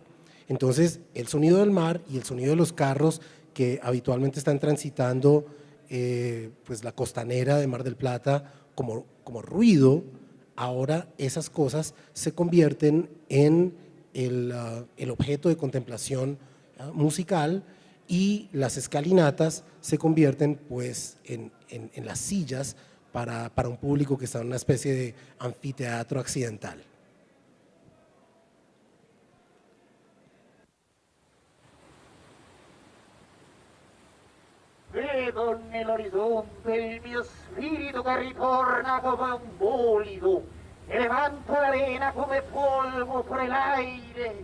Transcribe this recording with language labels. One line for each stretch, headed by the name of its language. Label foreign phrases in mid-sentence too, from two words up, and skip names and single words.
Spanish: Entonces, el sonido del mar y el sonido de los carros que habitualmente están transitando pues la costanera de Mar del Plata como ruido, ahora esas cosas se convierten en el objeto de contemplación musical y las escalinatas se convierten pues en las sillas para un público que está en una especie de anfiteatro accidental.
Italian: Vedo nell'orizzonte il mio spirito che ritorna come un bolido e levanta l'arena come polvo fra l'aire.